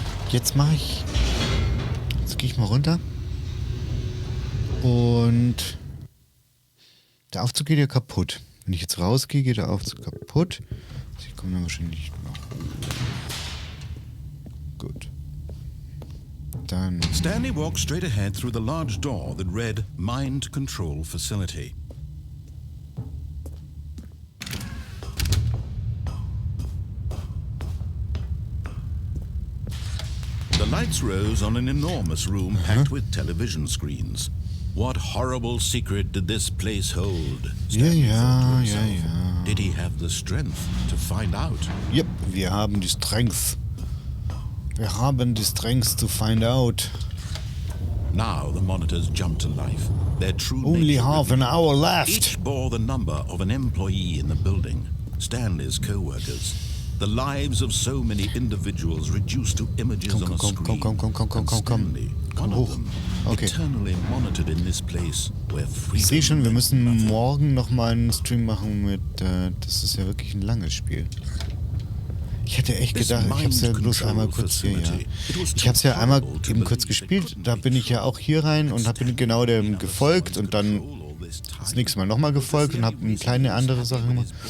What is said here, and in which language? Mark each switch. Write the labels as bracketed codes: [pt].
[de] Jetzt mache ich... Jetzt gehe ich mal runter. Und... Der Aufzug geht ja kaputt. Wenn ich jetzt rausgehe, geht der Aufzug kaputt. Ich komme dann wahrscheinlich nicht nach oben. Gut. Dann... [en] Stanley walked straight ahead through the large door that read Mind Control Facility. The lights rose on an enormous room packed with television screens. What horrible secret did this place hold? Stanley thought to himself. Did he have the strength to find out? [de] Yep, wir haben die Strength. Wir haben die Strength [en] to find out. Now the monitors jumped to life. Their true [de] Only [en] nature [de] half an hour left. [en] Each bore the number of an employee in the building, Stanley's co-workers. The lives of so many individuals reduced to images on a screen. And Stanley, one of them, eternally monitored in this place where [de] Ich sehe schon, wir müssen [en] freedom [de] morgen nochmal einen Stream machen mit, das ist ja wirklich ein langes Spiel. Ich hätte echt gedacht, ich habe es ja bloß einmal kurz hier, ja. Ich habe es ja einmal eben kurz gespielt, da bin ich ja auch hier rein und habe genau dem gefolgt und dann das nächste Mal nochmal gefolgt und habe eine kleine andere Sache gemacht.